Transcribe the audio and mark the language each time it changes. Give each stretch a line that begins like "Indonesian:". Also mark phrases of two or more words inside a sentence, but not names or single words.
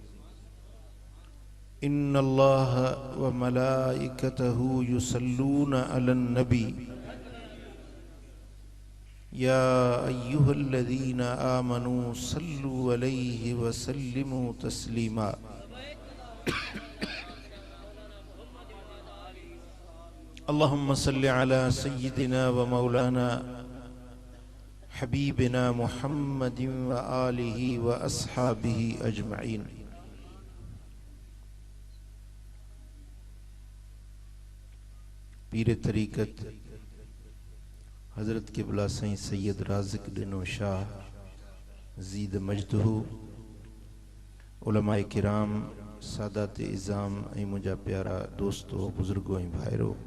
Arabic: إن الله وملائكته يصلون على النبي يا أيها الذين آمنوا صلوا عليه وسلموا تسليما اللهم صل على سيدنا ومولانا حبيبنا محمد وآله وأصحابه أجمعين
Sindhi: पीर तरीक़त हज़रत क़िबला साईं सैयद राज़िक़ दिनो शाह
Arabic: زيد مجده
Sindhi: उलमाए किराम सादात इज़ाम ऐं मुंहिंजा प्यारा दोस्तो बुज़ुर्गो ऐं भाइरो